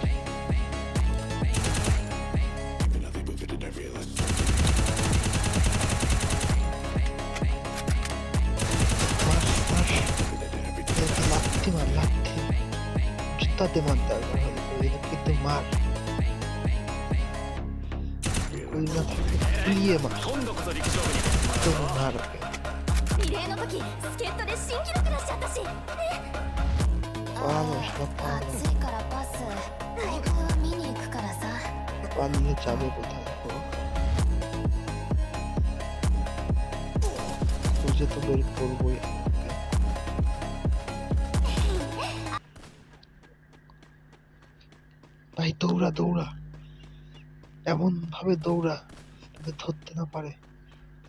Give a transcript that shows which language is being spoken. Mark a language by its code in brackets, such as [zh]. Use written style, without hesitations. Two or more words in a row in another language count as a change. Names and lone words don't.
[bn] মার মার, একে লাথি মার, লাথি জুতাতে মার দরকার হলে, কিন্তু মার। ওই না থাকে পিয়ে মার, তো মার ওকে। [ja] リレーの時助っ人で新記録出しちゃったし。 [bn] পালানো সব পালানো। [ja] 暑いからバスライブ見に行くからさ。 [bn] পালিয়ে যাবে কোথায়? খুঁজে তো বের করবোই। ভাই দৌড়া দৌড়া, এমন ভাবে দৌড়া যাতে ধরতে না পারে।